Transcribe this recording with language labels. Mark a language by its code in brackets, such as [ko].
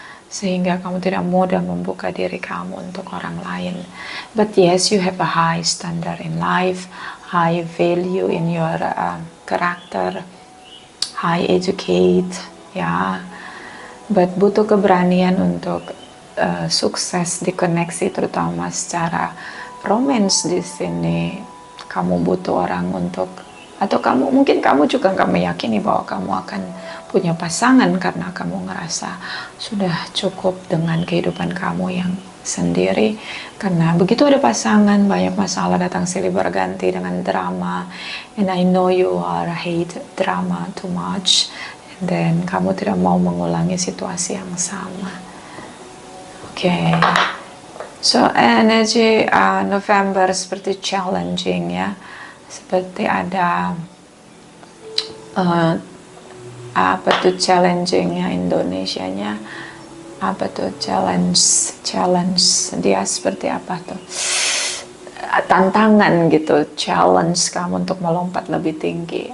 [id] sehingga kamu tidak mudah membuka diri kamu untuk orang lain. [en] But yes, you have a high standard in life, high value in your character, high educate, ya. [id] But butuh keberanian untuk sukses di koneksi, terutama secara romance di sini. Kamu butuh orang untuk, atau mungkin kamu juga nggak meyakini bahwa kamu akan punya pasangan karena kamu ngerasa sudah cukup dengan kehidupan kamu yang sendiri. Karena begitu ada pasangan, banyak masalah datang silih berganti dengan drama. [en] And I know you are hate drama too much. And then [id] kamu tidak mau mengulangi situasi yang sama. Okay. So energy November seperti challenging, ya. Seperti ada apa tuh challengingnya Indonesianya, apa tuh challenge dia seperti apa tuh, tantangan gitu, challenge kamu untuk melompat lebih tinggi.